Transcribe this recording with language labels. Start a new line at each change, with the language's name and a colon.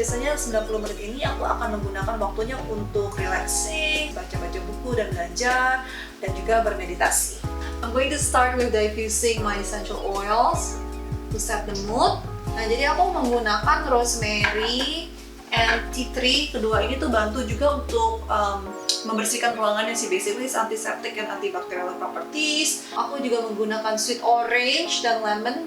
Indonesian: Biasanya 90 menit ini aku akan menggunakan waktunya untuk relaxing, baca-baca buku dan belajar, dan juga bermeditasi.
English: I'm going to start with diffusing my essential oils to set the mood.
Indonesian: Nah, jadi aku menggunakan rosemary and tea tree. Kedua ini tuh bantu juga untuk membersihkan ruangannya sih.
English: Basically it's antiseptic and antibacterial properties.
Indonesian: Aku juga menggunakan sweet orange dan lemon.